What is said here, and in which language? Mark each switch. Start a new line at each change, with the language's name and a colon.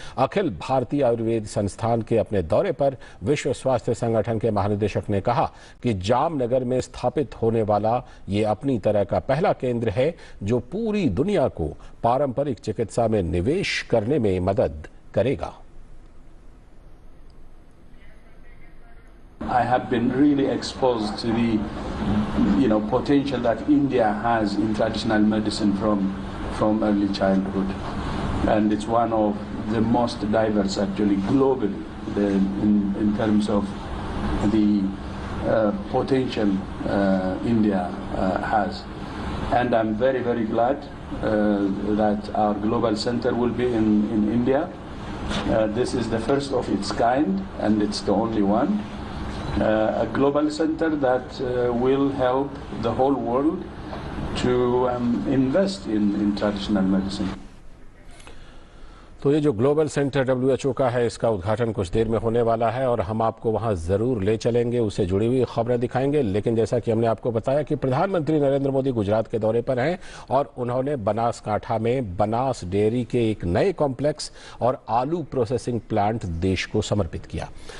Hindi: अखिल भारतीय आयुर्वेद संस्थान के अपने दौरे पर विश्व स्वास्थ्य संगठन के महानिदेशक ने कहा कि जामनगर में स्थापित होने वाला ये अपनी तरह का पहला केंद्र है जो पूरी दुनिया को पारंपरिक चिकित्सा में निवेश करने में मदद करेगा।
English: I have been really exposed to the, potential that India has in traditional medicine from early childhood, and it's one of the most diverse actually globally in terms of the potential India has, and I'm very, very glad that our global center will be in India. This is the first of its kind, and it's the only one. A global center that will help the whole world to invest in traditional medicine.
Hindi: तो ये जो global centre WHO का है, इसका उद्घाटन कुछ देर में होने वाला है और हम आपको वहां जरूर ले चलेंगे, उससे जुड़ी हुई खबरें दिखाएंगे। लेकिन जैसा कि हमने आपको बताया कि प्रधानमंत्री नरेंद्र मोदी गुजरात के दौरे पर हैं और उन्होंने बनासकांठा में बनास डेयरी के एक नए कॉम्प्लेक्स और आलू प्रोसेसिंग प्लांट देश को समर्पित किया।